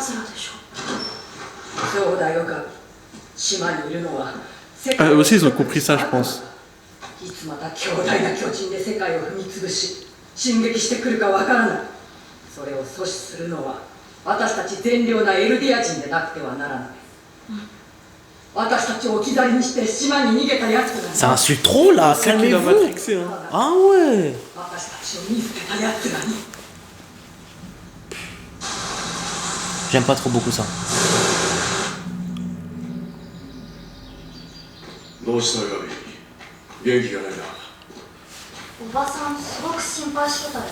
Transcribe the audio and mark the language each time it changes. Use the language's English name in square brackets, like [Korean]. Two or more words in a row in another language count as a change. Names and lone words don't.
[Japanese] でしょ。そうだよか。島にいるのは世 [French] Ah, [Japanese] 界を [French] aussi, ils ont compris ça, je pense. [Japanese] いつまた強大な巨人で世界を踏み潰し進撃してくるかわからない。それを阻止するのは私たち善良なエルディア人でなくてはならない。私たちを置き去りにして島に逃げた奴らに [French] Ça insulte trop là, C'est qu'il a calmez-vous. matrixé, hein. Ah ouais. [Japanese] 私たちを見捨てた奴らに [French] J'aime pas trop beaucoup ça. [Japanese] どうしたガビ、元気がないな。おばさんすごく心配してたよ。